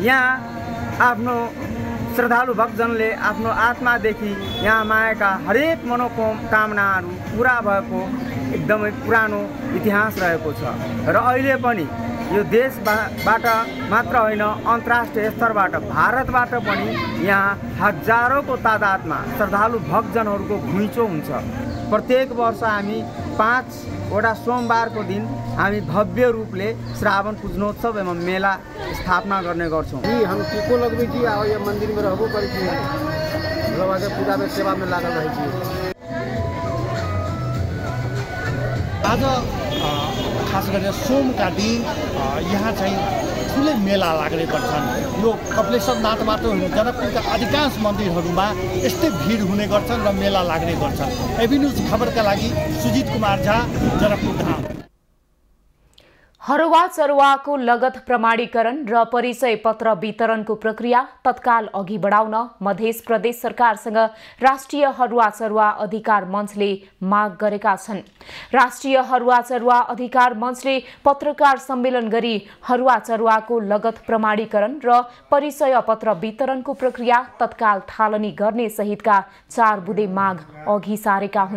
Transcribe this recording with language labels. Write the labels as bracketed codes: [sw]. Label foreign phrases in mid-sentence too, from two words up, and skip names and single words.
[ne] यहाँ आफ्नो श्रद्धालु भक्तजनले आफ्नो आत्मादेखि यहाँ मागेका हरेक मनोकामनाहरू पुरा भएको एकदमै पुरानो इतिहास रहेको छ र अहिले पनि यो देशबाट मात्र होइन अन्तर्राष्ट्रिय स्तरबाट भारतबाट पनि यहाँ हजारौँको तादादमा श्रद्धालु भक्तजनहरूको घुइँचो हुन्छ। प्रत्येक वर्ष हामी 5वटा सोमबारको दिन हामी भव्य रूपले श्रावण पूजनोत्सव एवं मेला स्थापना गर्ने गर्छौँ। [mai] जी हम टीको लगबै छी आ यो मंदिर में रहबो करै छी, बाबा के पूजा में सेवा में लागल रहै छी। [ne] आज खास गरेर सोमका दिन यहाँ चाहिँ ठुलै मेला लाग्ने गर्छन्। यो कपिलेश्वरनाथ मात्र होइन, जनकपुरका अधिकांश मन्दिरहरूमा यस्तै भिड हुने गर्छन् र मेला लाग्ने गर्छन्। एबी न्यूज खबरका लागि सुजित कुमार झा, जनकपुर धाम। हरुवा चरुवाको लगत प्रमाणीकरण र परिचय पत्र वितरणको प्रक्रिया तत्काल अघि बढाउन मध्य प्रदेश सरकारसँग राष्ट्रिय हरुवा चरुवा अधिकार मञ्चले माग गरेका छन्। राष्ट्रिय हरुवा चरुवा अधिकार मञ्चले पत्रकार सम्मेलन गरी हरुवा चरुवाको लगत प्रमाणीकरण र परिचय पत्र वितरणको प्रक्रिया तत्काल थालनी गर्ने सहितका 4 बुँदे माग अघि सारेका हुन्।